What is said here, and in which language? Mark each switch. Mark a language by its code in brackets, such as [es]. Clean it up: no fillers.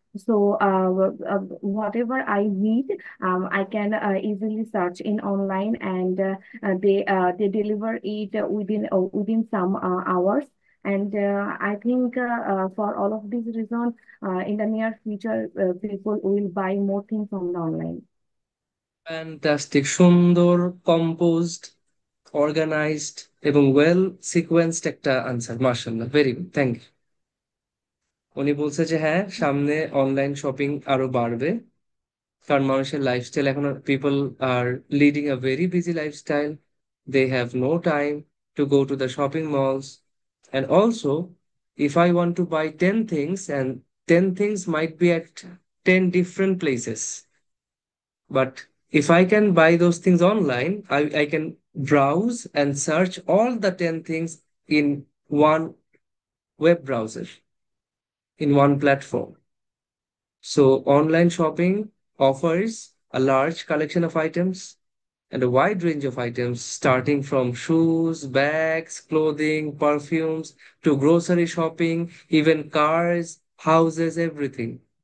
[en] So whatever I need, I can easily search in online, and they deliver it within some hours. And I think for all of these reasons, in the near future, people will buy more things from the online. [bn] Fantastic, সুন্দর, composed, organised এবং well সিকোয়েন্সড একটা answer. [en] মার্শাল্লাহ, very good, thank you. [bn] উনি বলছে যে হ্যাঁ, সামনে online shopping আরো বাড়বে, কারণ মানুষের লাইফস্টাইল এখন, [en] People are leading a very busy lifestyle, they have no time to go to the shopping malls, and also if I want to buy 10 things, and 10 things might be at 10 different places, but if I can buy those things online, I can browse and search all the 10 things in one web browser, in one platform. So online shopping offers a large collection of items and a wide range of items, starting from shoes, bags, clothing, perfumes, to grocery shopping, even cars, houses, everything.